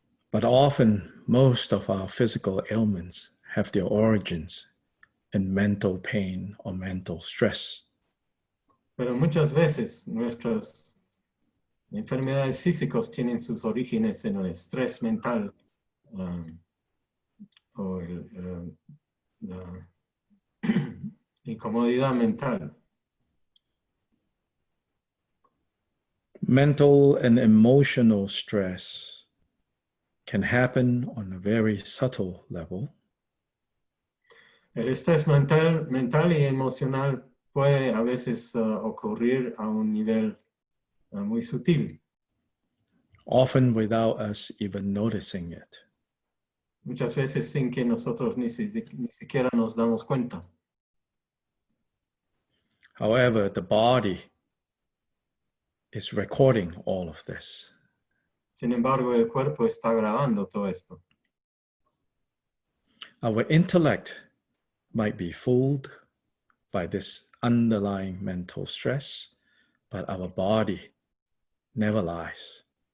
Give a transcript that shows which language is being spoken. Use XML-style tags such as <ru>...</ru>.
<en>But often, most of our physical ailments have their origins in mental pain or mental stress.</en> <es>Pero muchas veces nuestras enfermedades físicas tienen sus orígenes en el estrés mental o la incomodidad mental.</es> <en>Mental and emotional stress can happen on a very subtle level.</en> <es>El estrés mental y emocional puede a veces ocurrir a un nivel muy sutil.</es> <en>Often without us even noticing it.</en> <es>Muchas veces sin que nosotros ni siquiera nos damos cuenta.</es> <en>However, the body is recording all of this.</en> <es>Sin embargo, el cuerpo está grabando todo esto.</es> <en>Our intellect might be fooled by this underlying mental stress, but our body never lies.</en>